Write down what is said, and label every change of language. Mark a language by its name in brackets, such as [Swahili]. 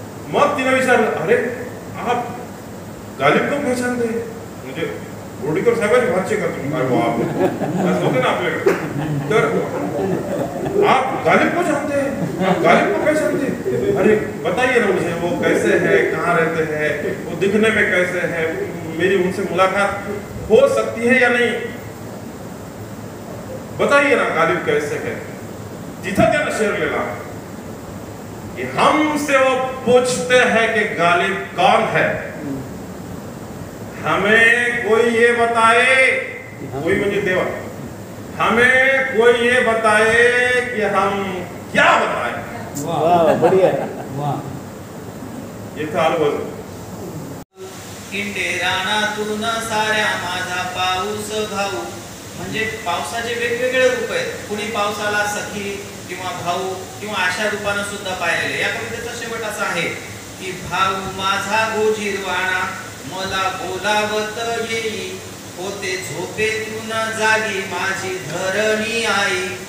[Marathi] मग तिने विचारलं, [Hindi] अरे आप गालिब को पहचानते हैं? [Marathi] म्हणजे बोर्डीकर साहेबांची भाषे का तुम्ही? अरे बाप, असं होते ना आपल्याकडे. [Hindi] तर आप गालिब को जानते हैं, आप गालिब को पहचानते हैं? अरे बताइए ना मुझे, वो कैसे है, कहाँ रहते हैं, वो दिखने में कैसे है, मेरी उनसे मुलाकात हो सकती है या नहीं, बताइए ना गालिब कैसे है. [Marathi] तिथं त्यानं शेर लिहिला [Hindi] कि हमसे वो पूछते हैं कि गालिब कौन है, हमें कोई ये बताए, [Marathi] कोई म्हणजे देवा, [Hindi] हमें कोई ये बताए कि हम क्या बताए. वाह, बढ़िया. वाह. [Marathi] इथं आलो. इंडे रानातून साऱ्या माझा पाऊस भाऊ. म्हणजे पावसाचे वेगवेगळे रूप आहेत. कुणी पावसाला सखी किंवा भाऊ किंवा अशा रूपानं सुद्धा पाहिलेले. या कवितेचा शेवट असा आहे की भाऊ माझा गोजीरवाणा, मला बोलावत येई, होते झोपेतून जागी माझी धरणी आई.